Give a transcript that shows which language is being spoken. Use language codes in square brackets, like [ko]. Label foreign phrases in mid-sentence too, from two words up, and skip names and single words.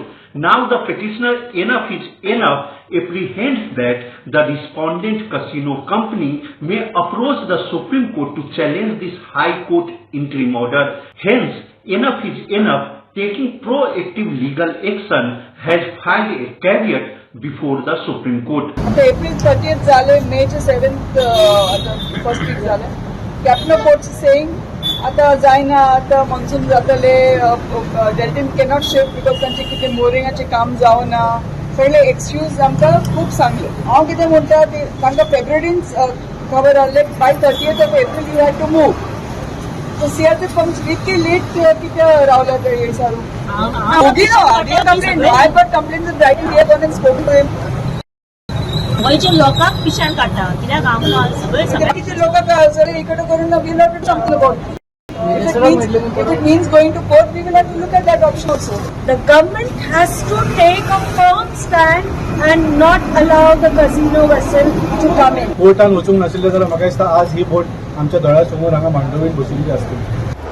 [en] Now the petitioner enough is enough apprehends that the respondent casino company may approach the Supreme Court to challenge this High Court interim order. Hence, enough is enough taking proactive legal action has filed a caveat before the Supreme Court. April 30th झाले, May 7th first week झाले. Captain of Court is saying [kok] आता जायना, आता monsoon जातले, [en] Deltin cannot shift because [kok] त्यांचे किती मोरिंगाचे काम जावना. सगळे एक्सक्यूज आमकां खूप सांगले. हांव कितें म्हणटा ते तांकां फेब्रुवारीन खबर आहले [en] by 30th of April you had to move. [kok] So CRT फंक्शन इतके लेट कित्याक रावला ते सारू. [en] I got complaints in writing. We have gone and spoken to him. [kok] गोंयच्या लोकांक पिशाण काडटा कित्याक आमकां सगळे किती लोकांक सगळे इकडे करून [en] we will have to talk about it. If it means going to court, we will have to look at that option also. The government has to take a firm stand and not allow the casino vessel to come in. [kok] कोर्टान वचूंक नाशिल्ले जाल्यार म्हाका दिसता आज ही बोट आमच्या दोळ्या समोर हांगा मांडवीत बशिल्ली आसतली.